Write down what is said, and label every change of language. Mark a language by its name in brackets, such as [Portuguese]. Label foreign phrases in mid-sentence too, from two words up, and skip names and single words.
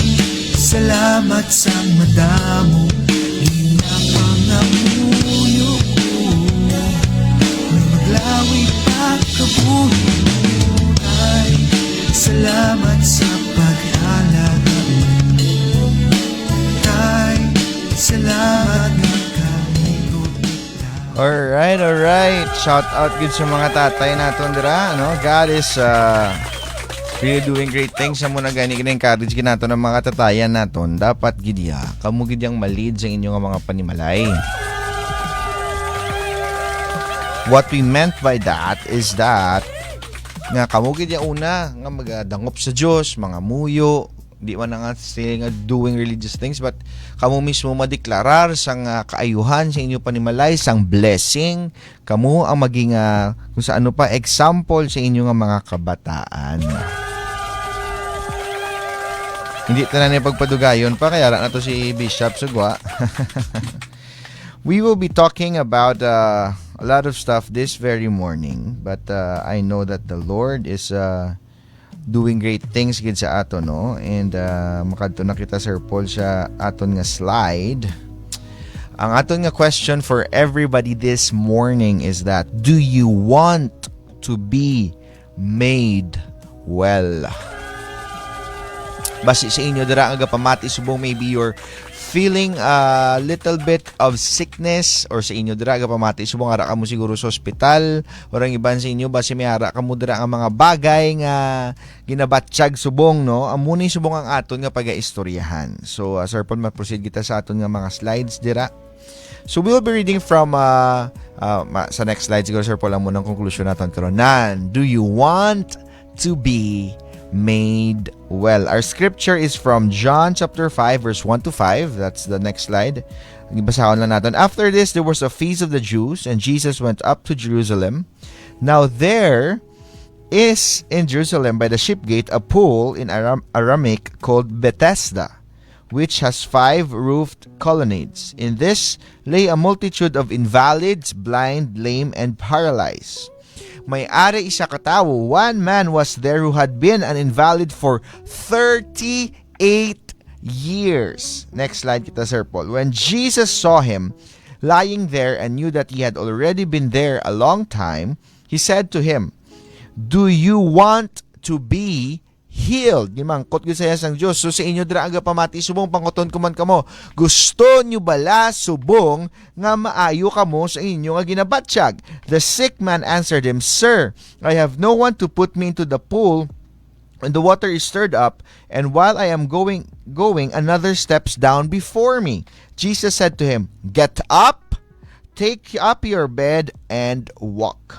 [Hiligaynon] Salamat sa mata mo, pinapangamuyo ko na maglawig pagkabuhi mo, Tay. Salamat sa pag-alaga mo, Tay. Salamat na kami protektado. Alright. [English] Shout out good [Hiligaynon] sa mga tatay naton dira, no? [English] God is really doing great things. [Hiligaynon] Sa muna gani kina-encourage kinato ng mga tatayan naton. Dapat gidya kamo gidyang malid sa inyong mga panimalay. [English] What we meant by that is that [Hiligaynon] nga kamo gidya una nga magadangop sa Dios, mga muyo, di man nga [English] saying doing religious things, but [Hiligaynon] kamo mismo madeklarar sang kaayuhan sa inyo panimalay, sang blessing, kamo ang maging kung sa ano pa example sa inyo nga mga kabataan. Hindi tanan ni pagpadugayon pa kaya na to si Bishop Sugwa. [English] We will be talking about a lot of stuff this very morning, but I know that the Lord is doing great things [Hiligaynon] gid sa ato, no? And makadto na kita, Sir Paul, sa aton nga slide. Ang aton nga [English] question for everybody this morning is that, do you want to be made well? [Hiligaynon] Basi sa inyo dira nga pamati subong, [English] maybe you're feeling a little bit of sickness, or [Hiligaynon] sa inyo dira nga pamati subong ara kamo siguro sa ospital, orang iban sa inyo basi may ara kamo dira nga mga bagay nga ginabatsyag subong, no? Amuni subong ang aton nga pagaistoryahan. So Sir Paul, ma-proceed kita sa aton nga mga slides dira. [English] So we will be reading from sa next slide siguro, Sir Paul, [Hiligaynon] ang munang conclusion naton karon. [English] Do you want to be made well? Our scripture is from John chapter 5 verse 1 to 5. That's the next slide. [Hiligaynon] Basahon lang natin. [English] After this, there was a feast of the Jews, and Jesus went up to Jerusalem. Now there is in Jerusalem by the ship gate a pool in Aramaic called Bethesda, which has 5 roofed colonnades. In this lay a multitude of invalids, blind, lame, and paralyzed. [Hiligaynon] May-ari isa katawo, [English] one man was there who had been an invalid for 38 years. Next slide kita, Sir Paul. When Jesus saw him lying there and knew that he had already been there a long time, he said to him, "Do you want to be healed?" [Hiligaynon] Gimangkot gyud sa sang Dios. So sa inyo dira aga pamati subong panguton kuman kamo, gusto nyo bala subong nga maayo kamo sa inyo nga ginabatsyag? [English] The sick man answered him, "Sir, I have no one to put me into the pool when the water is stirred up, and while I am going, another steps down before me." Jesus said to him, "Get up, take up your bed, and walk."